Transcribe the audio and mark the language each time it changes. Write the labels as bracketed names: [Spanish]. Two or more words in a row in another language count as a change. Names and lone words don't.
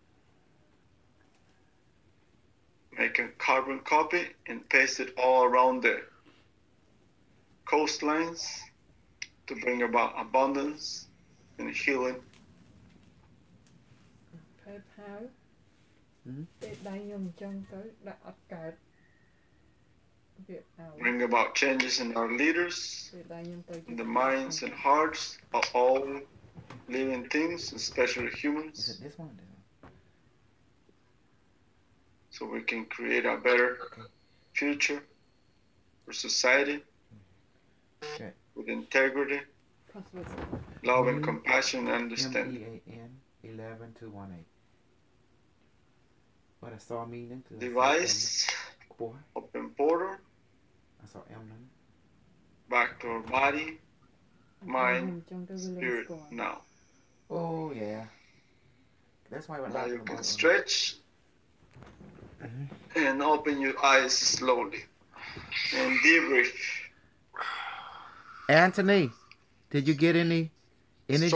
[English] Make a carbon copy and paste it all around the coastlines to bring about abundance and healing. [Khmer] PayPal ពេលដៃខ្ញុំអញ្ចឹងទៅដាក់អត់កើតវាឲ្យ [English] Bring about changes in our leaders, [Khmer] ពេលដៃខ្ញុំទៅ [English] in the minds and hearts of all living things, especially Is humans, it this one? so we can create a better future for society Okay. with integrity, password love and compassion and understanding. MEAN 11218. What I saw meaning to Device, boy. open portal I saw M none. back to our body, [Khmer] ខ្ញុំ [English] mind, [Khmer] អញ្ចឹងទៅវាលេង [English] spirit [Khmer] ស្គាល់ [English] now. Oh yeah. That's why Now you can about stretch and open your eyes slowly and debrief. Anthony, did you get any energy?